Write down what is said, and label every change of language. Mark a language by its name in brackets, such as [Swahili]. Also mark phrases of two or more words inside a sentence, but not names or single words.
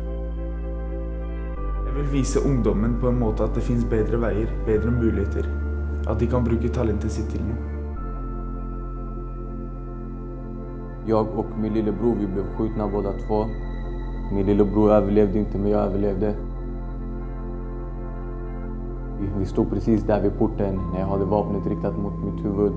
[Norwegian] Jeg vil vise ungdommen på en måte at det finns bedre veier, bedre muligheter, at de kan bruke talentet sitt till noe. [Swedish] Jag och min lillebror, vi blev skjutna båda två. Min lillebror överlevde inte, men jag överlevde. Vi stod precis där vid porten när jag hade vapnet riktat mot mitt huvud.